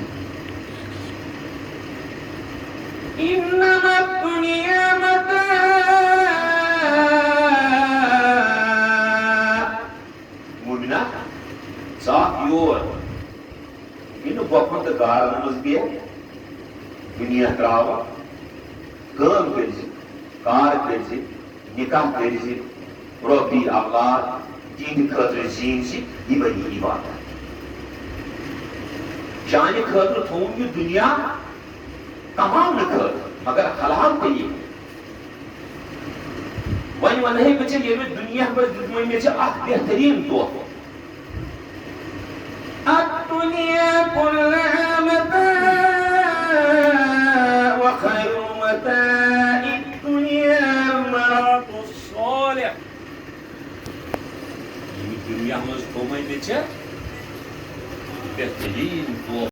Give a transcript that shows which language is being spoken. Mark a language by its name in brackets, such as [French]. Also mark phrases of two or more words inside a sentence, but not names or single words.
[Arabic] إنما الدنيا متاع [Kashmiri] مومنہ ژاکھ یور یہِ نہٕ گۄپھن تہٕ گارن منٛز بیٚہہ دُنیا ترٛاوَکھ کٲم کٔرۍ زِ کار کٔرۍ زِ نکاح کٔرۍ زِ رۄپیہِ اولاد تِہنٛدِ خٲطرٕ زیٖنۍ زِ یہِ بنی عبادت چانہِ خٲطرٕ تھوٚوُن یہِ دُنیا کماونہٕ خٲطرٕ مگر حلال طریٖقہٕ وۄنۍ ونہے بہٕ ژےٚ ییٚلہِ دُنیا منٛز دیُتمَے مےٚ ژےٚ اکھ بہتریٖن تحفہٕ [Arabic] الدنيا كلها متاع وخير متاع الدنيا المرأة الصالح [Kashmiri] ییٚمہِ دُنیا منٛز تھوٚومَے مےٚ ژےٚ بہتریٖن تحفہٕ